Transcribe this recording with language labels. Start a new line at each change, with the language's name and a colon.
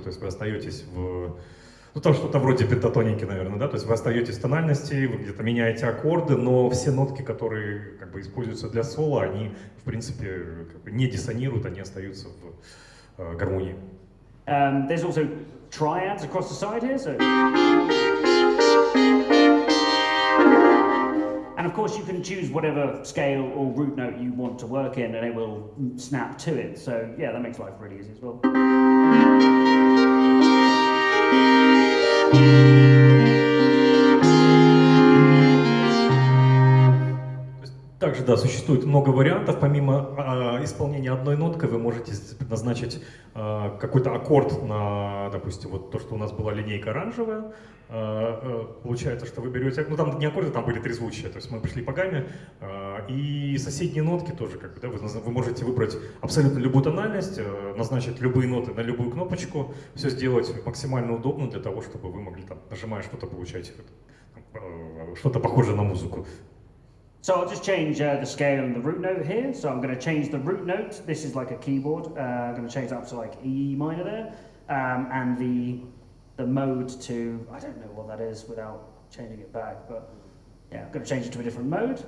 Russian: То есть вы остаетесь там что-то вроде пентатоники, наверное, да? То есть вы остаетесь в тональности, вы где-то меняете аккорды, но все нотки, которые как бы используются для соло, они в принципе как бы не диссонируют, они остаются в гармонии.
English: There's also triads across the side here, so. And of course you can choose whatever scale or root note you want to work in and it will snap to it. So yeah, that makes life really easy as well.
Russian: Также, да, существует много вариантов. Помимо исполнения одной ноткой, вы можете назначить какой-то аккорд на, допустим, вот то, что у нас была линейка оранжевая. Получается, что вы берете, ну там не аккорды, там были трезвучия, то есть мы пошли по гамме. И соседние нотки тоже, как бы, да, вы можете выбрать абсолютно любую тональность, назначить любые ноты на любую кнопочку, все сделать максимально удобно для того, чтобы вы могли, там, нажимая что-то, получать что-то похожее на музыку.
English: So I'll just change the scale and the root note here. So I'm going to change the root note. This is like a keyboard. I'm going to change that up to like E minor there. And the mode to, I don't know what that is without changing it back, but yeah, I'm going to change it to a different mode.